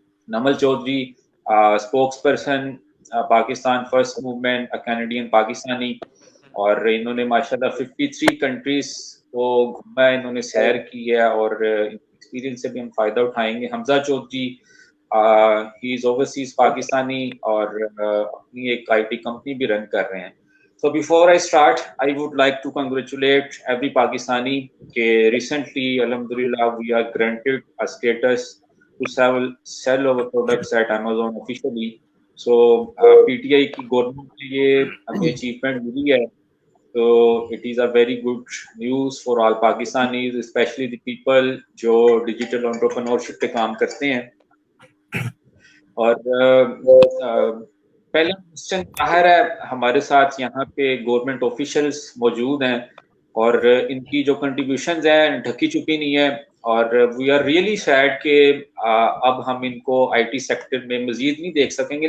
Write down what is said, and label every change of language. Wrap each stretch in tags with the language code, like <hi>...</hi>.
<hi>Namal Chaudhary spokes person Pakistan first movement,</hi> <en>a Canadian Pakistani,</en> <hi>और इन्होंने माशाल्लाह 53 कंट्रीज को घूमा, इन्होंने सैर की है, और एक्सपीरियंस से भी हम फायदा उठाएंगे. Hamza Chaudhary</hi> <en>he is overseas</en> <hi>Pakistani और अपनी एक आईटी कंपनी भी रन कर रहे हैं.</hi> <en>So before I start, I would like to congratulate every Pakistani</en> <hi>के</hi> <en>recently, alhamdulillah, we are granted a status to sell our products at Amazon officially. So PTI</en> <hi>की government ने ये हमें achievement मिली है,</hi> <en>so it is a very good news for all Pakistanis, especially the people</en> <hi>जो</hi> <en>digital entrepreneurship</en> <hi>पे काम करते हैं. और पहला क्वेश्चन बाहर है, हमारे साथ यहाँ पे गवर्नमेंट ऑफिशियल्स मौजूद हैं, और इनकी जो कंट्रीब्यूशंस हैं ढकी छुपी नहीं है, और</hi> <en>we are really sad</en> <hi>कि अब हम इनको आईटी सेक्टर में मजीद नहीं देख सकेंगे.</hi>